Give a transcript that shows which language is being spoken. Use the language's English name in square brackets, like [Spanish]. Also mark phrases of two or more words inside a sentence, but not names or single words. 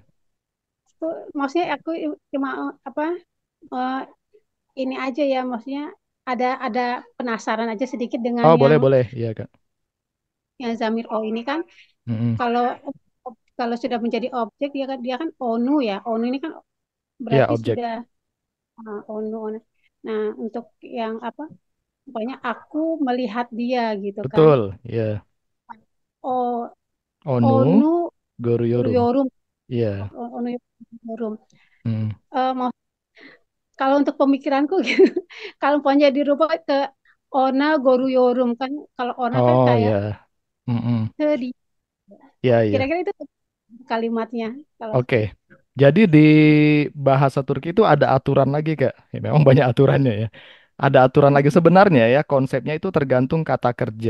[Indonesian] maksudnya aku cuma apa eh, ini aja ya, maksudnya ada penasaran aja sedikit dengan Oh, yang boleh, boleh. Iya, Kak. Zamir O ini kan, Mm-mm. kalau kalau sudah menjadi objek dia kan onu ya, onu ini kan Iya, berarti objek. sudah onu, onu. Nah, untuk yang apa, pokoknya aku melihat dia gitu kan. Betul. Iya. O Onu, onu Goruyorum. yorum, Iya. [Turkish] onu yorum. Mm. [Indonesian] Mau kalau untuk pemikiranku gitu, kalau pokoknya dirubah ke [Turkish] ona goru yorum [Indonesian] kan, kalau ona kan Oh, kayak ya. Mm-mm. sedih. Iya, iya. Kira-kira itu kalimatnya kalau Oke. Jadi di bahasa Turki itu ada aturan lagi, Kak. Ya, memang banyak aturannya ya. Ada aturan lagi sebenarnya ya. Konsepnya itu tergantung kata kerja.